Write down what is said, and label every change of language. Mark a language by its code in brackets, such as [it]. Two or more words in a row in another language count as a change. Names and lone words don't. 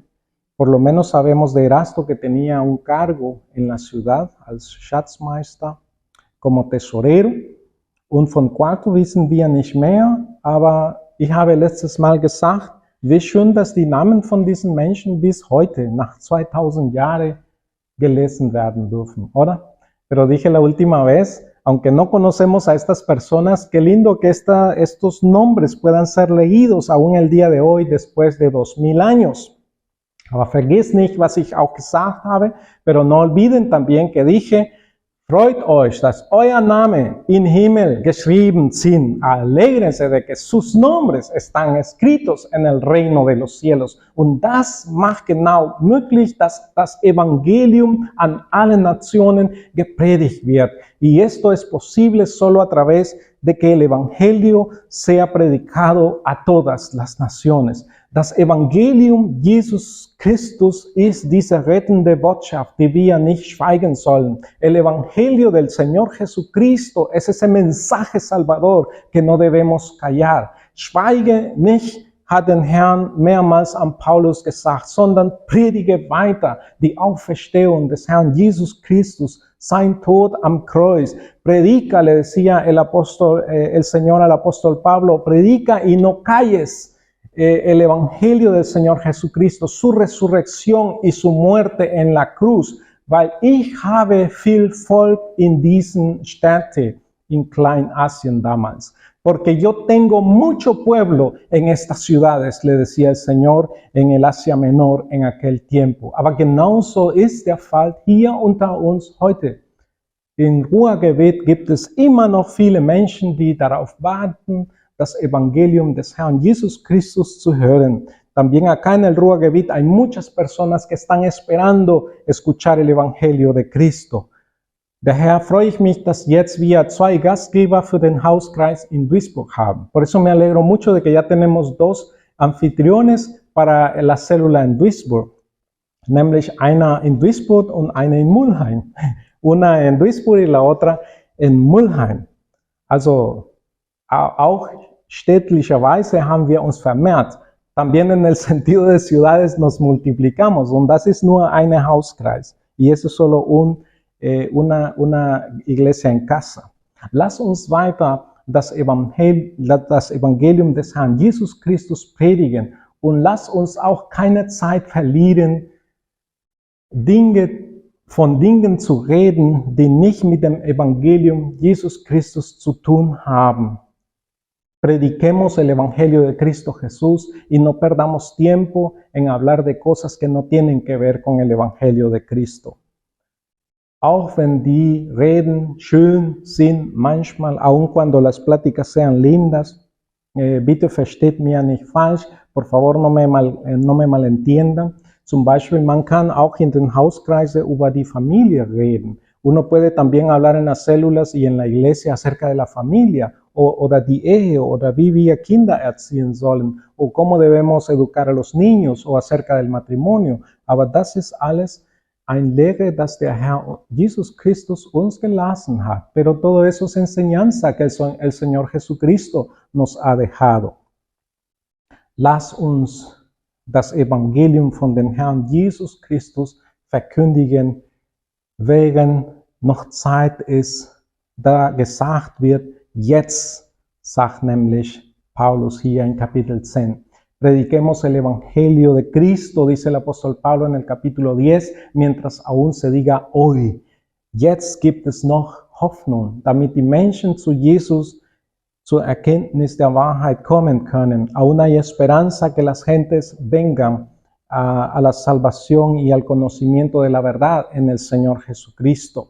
[es] Por lo menos sabemos de Erasto que tenía un cargo en la ciudad [de] als Schatzmeister, [es] como tesorero. [de] Und von Quarto wissen wir nicht mehr, aber ich habe letztes Mal gesagt, wie schön, dass die Namen von diesen Menschen bis heute, nach 2000 Jahren, gelesen werden dürfen, ¿oder? [es] Pero dije la última vez, aunque no conocemos a estas personas, qué lindo que estos nombres puedan ser leídos aún el día de hoy, después de 2000 años. [de] Aber vergiss nicht, was ich auch gesagt habe, [es] pero no olviden también que dije, [de] freut euch, dass euer Name im Himmel geschrieben sind. [es] Alégrense de que sus nombres están escritos en el reino de los cielos. [de] Und das macht genau möglich, dass das Evangelium an allen Nationen gepredigt wird. [es] Y esto es posible solo a través de que el Evangelio sea predicado a todas las naciones. [de] Das Evangelium Jesus Christus ist diese rettende Botschaft, die wir nicht schweigen sollen. [es] El Evangelio del Señor Jesucristo es ese mensaje salvador que no debemos callar. [de] Schweige nicht, hat den Herrn mehrmals an Paulus gesagt, sondern predige weiter die Auferstehung des Herrn Jesus Christus, sein Tod am Kreuz. [es] Predica, le decía el Señor al apóstol Pablo, predica y no calles. El Evangelio del Señor Jesucristo, su resurrección y su muerte en la cruz, [de] weil ich habe viel Volk in diesen Städten in Kleinasien damals. [es] Porque yo tengo mucho pueblo en estas ciudades, le decía el Señor en el Asia Menor en aquel tiempo. [de] Aber genauso ist der Fall hier unter uns heute. In Ruhrgebiet gibt es immer noch viele Menschen, die darauf warten, das Evangelium des Herrn Jesus Christus zu hören. [es] También acá en el Ruhrgebiet hay muchas personas que están esperando escuchar el Evangelio de Cristo. [de] Daher freue ich mich, dass jetzt wir 2 Gastgeber für den Hauskreis in Duisburg haben. [es] Por eso me alegro mucho de que ya tenemos 2 anfitriones para la célula en Duisburg. [de] Nämlich einer in Duisburg und einer in Mulheim. [es] Una en Duisburg y la otra en Mulheim. [de] Also auch städtlicherweise haben wir uns vermehrt. [es] También en el sentido de ciudades nos multiplicamos. [de] Und das ist nur ein Hauskreis. [es] Y eso es solo una iglesia en casa. [de] Lass uns weiter das Evangelium des Herrn Jesus Christus predigen. Und lass uns auch keine Zeit verlieren, von Dingen zu reden, die nicht mit dem Evangelium Jesus Christus zu tun haben. [es] Prediquemos el Evangelio de Cristo Jesús y no perdamos tiempo en hablar de cosas que no tienen que ver con el Evangelio de Cristo. [de] Auch wenn die Reden schön sind, manchmal, [es] aun cuando las pláticas sean lindas, [de] bitte versteht mir nicht falsch, [es] por favor no me malentiendan. [de] Zum Beispiel, man kann auch in den Hauskreisen über die Familie reden. [es] Uno puede también hablar en las células y en la iglesia acerca de la familia, [de] oder die Ehe, oder wie wir Kinder erziehen sollen, [es] o cómo debemos educar a los niños, o acerca del matrimonio. [de] Aber das ist alles ein Lehre, das der Herr Jesus Christus uns gelassen hat. [es] Pero todo eso es enseñanza que el Señor Jesucristo nos ha dejado. [de] Lass uns das Evangelium von dem Herrn Jesus Christus verkündigen, während noch Zeit ist, da gesagt wird, jetzt, sagt nämlich Paulus hier in Kapitel 10, [es] Prediquemos el Evangelio de Cristo, dice el apóstol Pablo en el capítulo 10, mientras aún se diga hoy. [de] Jetzt gibt es noch Hoffnung, damit die Menschen zu Jesus, zur Erkenntnis der Wahrheit kommen können. [es] Aún hay esperanza que las gentes vengan a la salvación y al conocimiento de la verdad en el Señor Jesucristo.